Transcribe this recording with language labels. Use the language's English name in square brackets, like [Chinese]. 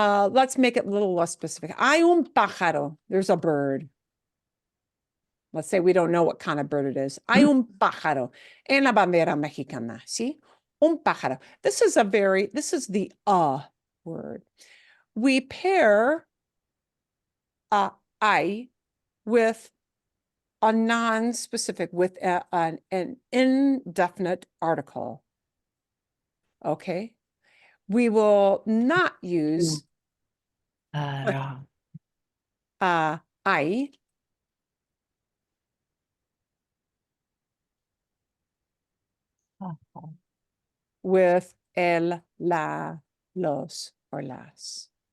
[English] Let's make it a little less specific. [Spanish] Hay un pájaro. [English] There's a bird. Let's say we don't know what kind of bird it is. [Spanish] Hay un pájaro en la bandera mexicana. [English] See? [Spanish] Un pájaro. [English] This is the word. We pair I with a non-specific, with an indefinite article. Okay. We will not use I with el, la, los, or las.